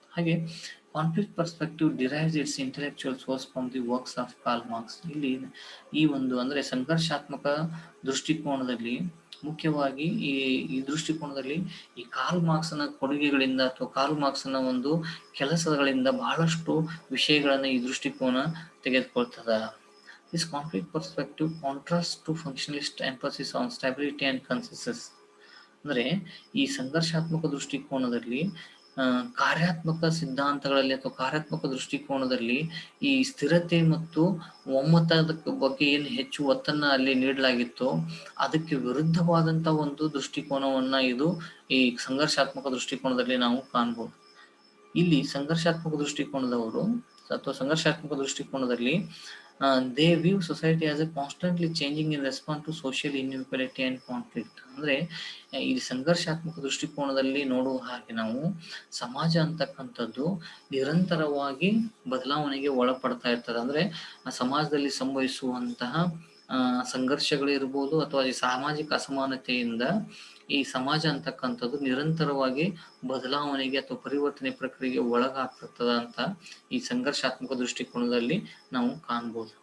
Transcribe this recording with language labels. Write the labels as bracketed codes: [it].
[en] ಹಾಗೆ conflict perspective derives its intellectual source from the works of Karl Marx. [kn] ಇಲ್ಲಿ ಈ ಒಂದು ಅಂದ್ರೆ ಸಂಘರ್ಷಾತ್ಮಕ ದೃಷ್ಟಿಕೋನದಲ್ಲಿ ಮುಖ್ಯವಾಗಿ ಈ ದೃಷ್ಟಿಕೋನದಲ್ಲಿ ಈ ಕಾರ್ಲ್ ಮಾರ್ಕ್ಸ್ನ ಕೊಡುಗೆಗಳಿಂದ ಅಥವಾ ಕಾರ್ಲ್ ಮಾರ್ಕ್ಸ್ನ ಒಂದು ಕೆಲಸಗಳಿಂದ ಬಹಳಷ್ಟು ವಿಷಯಗಳನ್ನ ಈ ದೃಷ್ಟಿಕೋನ ತೆಗೆದುಕೊಳ್ತದ. [en] This conflict perspective contrasts to functionalist emphasis on stability and consensus. [kn] ಅಂದ್ರೆ ಈ ಸಂಘರ್ಷಾತ್ಮಕ ದೃಷ್ಟಿಕೋನದಲ್ಲಿ ಕಾರ್ಯಾತ್ಮಕ ಸಿದ್ಧಾಂತಗಳಲ್ಲಿ ಅಥವಾ ಕಾರ್ಯಾತ್ಮಕ ದೃಷ್ಟಿಕೋನದಲ್ಲಿ ಈ ಸ್ಥಿರತೆ ಮತ್ತು ಒಮ್ಮತದ ಬಗ್ಗೆ ಏನು ಹೆಚ್ಚು ಒತ್ತನ್ನ ಅಲ್ಲಿ ನೀಡಲಾಗಿತ್ತು ಅದಕ್ಕೆ ವಿರುದ್ಧವಾದಂತ ಒಂದು ದೃಷ್ಟಿಕೋನವನ್ನ ಇದು ಈ ಸಂಘರ್ಷಾತ್ಮಕ ದೃಷ್ಟಿಕೋನದಲ್ಲಿ ನಾವು ಕಾಣ್ಬೋದು. ಇಲ್ಲಿ ಸಂಘರ್ಷಾತ್ಮಕ ದೃಷ್ಟಿಕೋನದವರು ಅಥವಾ ಸಂಘರ್ಷಾತ್ಮಕ ದೃಷ್ಟಿಕೋನದಲ್ಲಿ [en] they view society as a constantly changing in response to social inequality and conflict. [kn] ಅಂದ್ರೆ ಈ ಸಂಘರ್ಷಾತ್ಮಕ ದೃಷ್ಟಿಕೋನದಲ್ಲಿ ನೋಡುವ ಹಾಗೆ ನಾವು ಸಮಾಜ ಅಂತಕ್ಕಂಥದ್ದು ನಿರಂತರವಾಗಿ ಬದಲಾವಣೆಗೆ ಒಳಪಡ್ತಾ ಇರ್ತದೆ. ಅಂದ್ರೆ ಆ ಸಮಾಜದಲ್ಲಿ ಸಂಭವಿಸುವಂತಹ ಸಂಘರ್ಷಗಳಿರ್ಬೋದು ಅಥವಾ ಈ ಸಾಮಾಜಿಕ ಅಸಮಾನತೆಯಿಂದ ಈ ಸಮಾಜ ಅಂತಕ್ಕಂಥದ್ದು ನಿರಂತರವಾಗಿ ಬದಲಾವಣೆಗೆ ಅಥವಾ ಪರಿವರ್ತನೆ ಪ್ರಕ್ರಿಯೆಗೆ ಒಳಗಾಗ್ತದ ಅಂತ ಈ ಸಂಘರ್ಷಾತ್ಮಕ ದೃಷ್ಟಿಕೋನದಲ್ಲಿ ನಾವು ಕಾಣ್ಬೋದು.